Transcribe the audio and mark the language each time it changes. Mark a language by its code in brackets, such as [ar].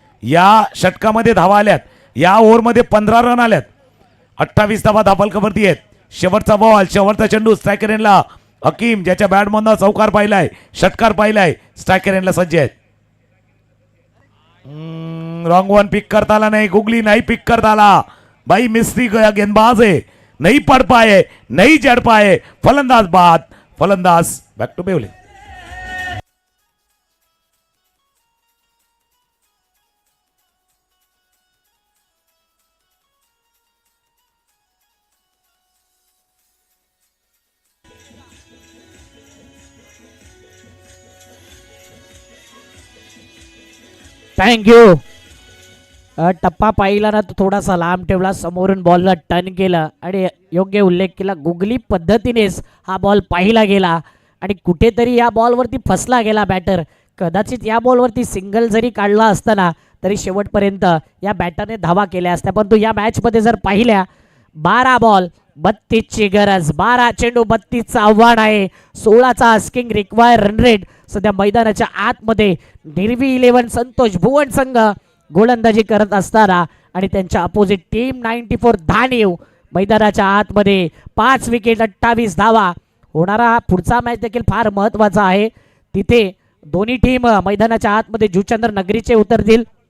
[mr] या षटकामध्ये धावा आल्यात, या ओव्हरमध्ये 15 रन आल्यात. 28 धावा धावफलकावरती आहेत. शेवटचा बॉल, शेवटचा चेंडू. स्ट्रायकर एंडला हकीम, ज्याच्या बॅटमधनं चौकार पाहिलाय, षटकार पाहिलाय, स्ट्रायकर एंडला सज्ज आहेत. रॉंग वन पिक करता आला नाही, गुगली नाही पिक करता आला. [hi] भाई मिस्त्री गेंदबाज है, नहीं पढ़ पाए, नहीं जड़ पाए. [mr] फलंदाज बाद, फलंदाज बैक टू बेवले. थँक्यू. टप्पा पाहिला ना तो थोडासा लांब ठेवला, समोरून बॉलला टर्न केला आणि योग्य उल्लेख केला. गुगली पद्धतीनेच हा बॉल पाहिला गेला आणि कुठेतरी या बॉलवरती फसला गेला बॅटर. कदाचित या बॉलवरती सिंगल जरी काढला असताना तरी शेवटपर्यंत या बॅटरने धावा केल्या असत्या. परंतु या मॅचमध्ये जर पाहिल्या 12 बॉल 32ची गरज, 12 चेंडू 32चं आव्हान आहे. 16चा आस्किंग रिक्वायर रन रेट. सध्या मैदानाच्या आतमध्ये निर्वी 11 संतोष भुवन संघ गोलंदाजी करत असताना आणि त्यांच्या अपोजिट टीम 94 धानीव मैदानाच्या आतमध्ये. 5 विकेट 28 धावा. होणारा पुढचा मॅच देखील फार महत्वाचा आहे. तिथे दोन्ही टीम मैदानाच्या आतमध्ये जुचंद्र नगरीचे उतरतील.